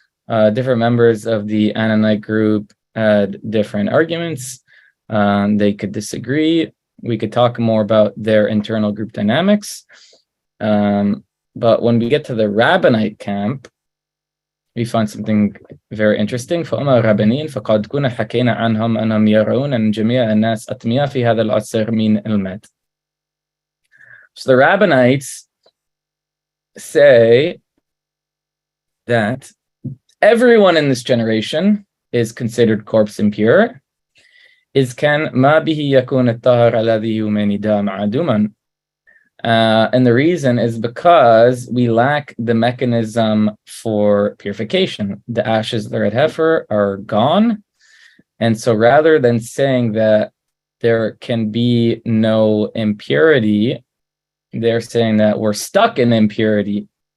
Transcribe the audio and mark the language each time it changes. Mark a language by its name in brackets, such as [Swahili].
[English] Different members of the Ananite group had different arguments. They could disagree. We could talk more about their internal group dynamics. But when we get to the Rabbinite camp, we find something very interesting. [Arabic] فأما الرابنين فقد كنا حكينا عنهم أنهم يرون أن جميع الناس أتمياء في هذا العصر من المات. [English] So the Rabbinites say that everyone in this generation is considered corpse impure. [Arabic] إذ كان ما به يكون الطهر الذي يمنيدا معدوما. [English] And the reason is because we lack the mechanism for purification. The ashes of the red heifer are gone. And so rather than saying that there can be no impurity, they're saying that we're stuck in impurity.